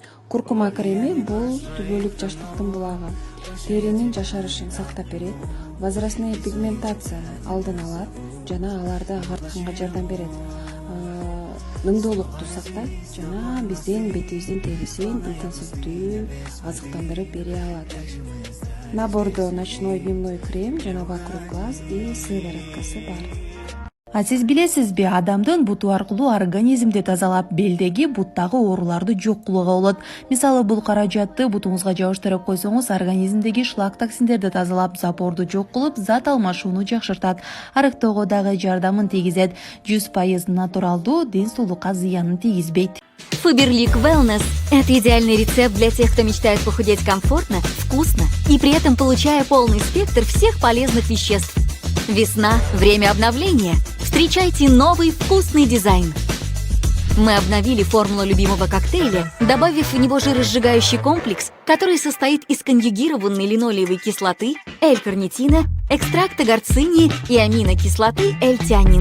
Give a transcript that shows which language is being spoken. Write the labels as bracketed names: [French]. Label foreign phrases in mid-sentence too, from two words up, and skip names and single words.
[Kyrgyz] Куркума креми бул түбөлүк жаштыктын булагы. Теринин жашарышын сактап берет, возрастный пигментацияны алдын алат жана аларды агартканга жардам берет. Ыңдуулукту сактайт жана биздин бетибиздин терисин интенсивдүү азыктандырып бере алат. [Russian] Набордо ночной дневной крем жана вокруг глаз и [Kyrgyz] сывороткасы бар. А сиз билесизби, адамдын буту аркылуу организмди тазалап, белдеги, буттагы ооруларды жок кылууга болот. Мисалы, бул каражатты бутуңузга жабыштырып койсоңуз, организмдеги шлак токсиндерди тазалап, запорду жок кылып, зат алмашууну жакшыртат. Арыктоого дагы жардамын тийгизет. 100% натуралдуу, ден соолукка зыянын тийгизбейт. [Russian] Faberlic Wellness – это идеальный рецепт для тех, кто мечтает похудеть комфортно, вкусно и при этом получая полный спектр всех полезных веществ. Весна – время обновления. Встречайте новый вкусный дизайн. Мы обновили формулу любимого коктейля, добавив в него жиросжигающий комплекс, который состоит из конъюгированной линолеевой кислоты, L-карнитина, экстракта горцинии и аминокислоты L-тианин.